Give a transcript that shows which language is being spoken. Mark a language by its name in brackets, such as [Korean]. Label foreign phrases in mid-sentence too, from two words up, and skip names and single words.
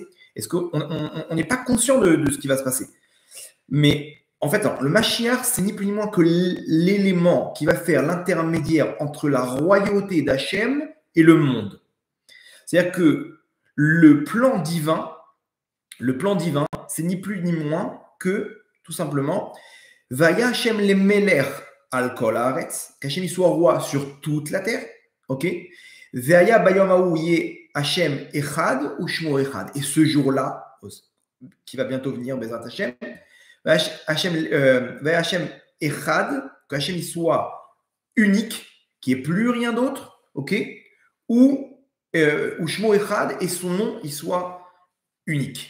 [French] Est-ce qu'on n'est pas conscient de ce qui va se passer? Mais en fait, le Mashiach, c'est ni plus ni moins que l'élément qui va faire l'intermédiaire entre la royauté d'Hachem et le monde. C'est-à-dire que le plan divin, c'est ni plus ni moins que, tout simplement, [Hebrew] והיה ה' למלך על כל הארץ, [French] qu'Hachem soit roi sur toute la terre, ok? [Hebrew] והיה ביום ההוא יהיה ה' אחד ושמו אחד. [French] Et ce jour-là, qui va bientôt venir, [Hebrew] בעזרת ה', והיה ה' אחד, [French] qu'Hachem soit unique, qu'il n'y ait plus rien d'autre, ok? [Hebrew] ושמו אחד, [French] et son nom, il soit unique.